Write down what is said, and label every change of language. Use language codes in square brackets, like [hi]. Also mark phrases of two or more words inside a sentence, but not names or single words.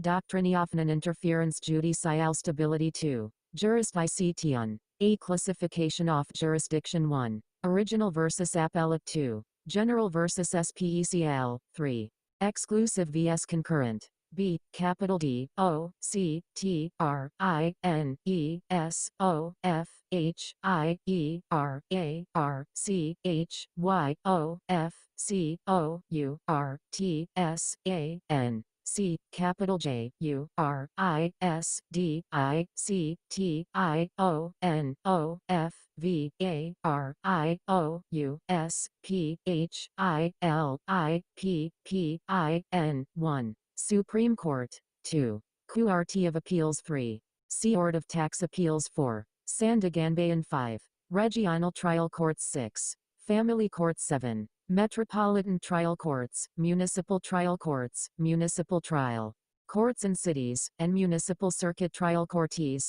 [en] Doctrine of non-interference judicial stability. 2. Jurisdiction. A. Classification of jurisdiction. 1. Original versus appellate. 2. General versus SPECL. 3. Exclusive vs concurrent. B. Capital D O C T R I N E S O F H I E R A R C H Y O F C O U R T S A N. C. Capital J U R I S D I C T I O N O F V A R I O U S P H I L I P P I N. 1. Supreme Court. 2. Court of Appeals. 3. Court of Tax Appeals. 4. Sandiganbayan. 5. Regional Trial Courts. 6. Family Court. 7. Metropolitan Trial Courts, Municipal Trial Courts, Municipal Trial Courts in Cities, and Municipal Circuit Trial Courts.